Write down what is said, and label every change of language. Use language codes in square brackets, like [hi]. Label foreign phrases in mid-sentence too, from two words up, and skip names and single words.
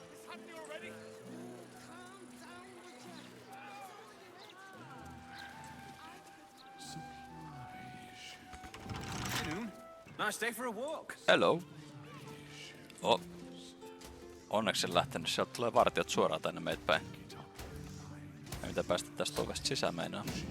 [en] Nice day for a walk. Hello. [fi] Oh. Onneksi en lähtenyt. Sieltä tulee vartijat suoraan tänne meitä päin. Ei mitä päästä tästä ovesta sisään meinaa.